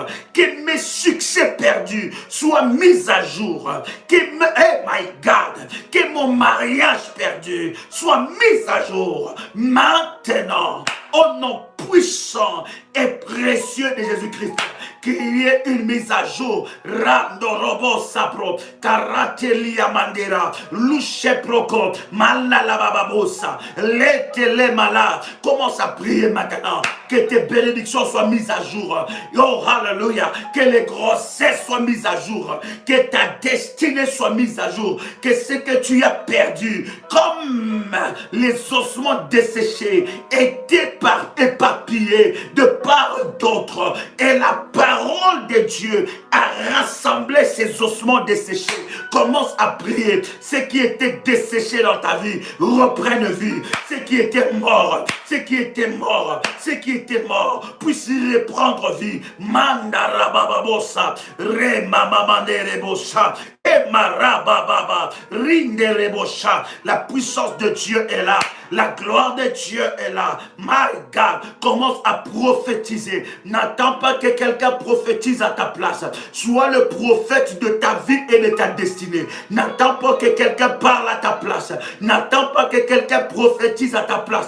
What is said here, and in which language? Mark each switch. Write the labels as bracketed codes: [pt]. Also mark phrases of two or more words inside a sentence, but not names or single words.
[fr] Que mes succès perdus soient mis à jour. Que que mon mariage perdu soit mis à jour. Maintenant, au nom puissant et précieux de Jésus-Christ, qu'il y ait une mise à jour. Randorobo sapro, karatelia mandera, louche proko, malalabababosa, letele malade. Commence à prier maintenant. Que tes bénédictions soient mises à jour. Oh, hallelujah. Que les grossesses soient mises à jour. Que ta destinée soit mise à jour. Que ce que tu as perdu, comme les ossements desséchés, étaient éparpillés de part d'autre. Et la parole de Dieu a rassemblé ces ossements desséchés. Commence à prier. Ce qui était desséché dans ta vie reprenne vie. Ce qui était mort, puisse reprendre vie. Mandarabababosa, remamamanderebosa, emarabababa, rinderebosha. La puissance de Dieu est là. La gloire de Dieu est là. [en] My God, [fr] commence à prophétiser. N'attends pas que quelqu'un prophétise à ta place. Sois le prophète de ta vie et de ta destinée. N'attends pas que quelqu'un parle à ta place. N'attends pas que quelqu'un prophétise à ta place.